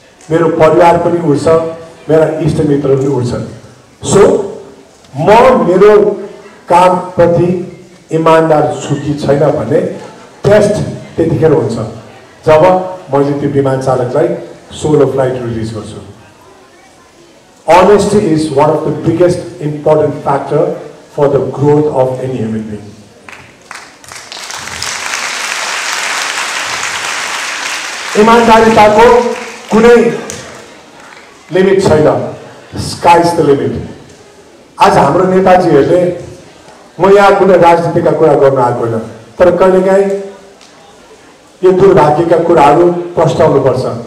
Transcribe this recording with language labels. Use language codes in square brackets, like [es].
[ne] मेरो परिवार पनि उड्छ, मेरा इष्टमित्र पनि उड्छन्। सो म मेरो कामप्रति इमान्दार छु कि छैन भन्ने टेस्ट त्यतिखेर हुन्छ जब मैले त्यो विमान चालकलाई सोलो फ्लाइट रिलिज गर्छु। [en] Honesty is one of the biggest important factor for the growth of any human being. [ne] ईमानदारीताको कुनै लिमिट छैन। [en] Sky is the limit. [ne] आज हाम्रो नेताजीहरूले, म यहाँ कुनै राजनीतिका कुरा गर्न आएको होइन, तर कहिलेकाहीँ यो दुर्भाग्यका कुराहरू प्रस्ताउनुपर्छ।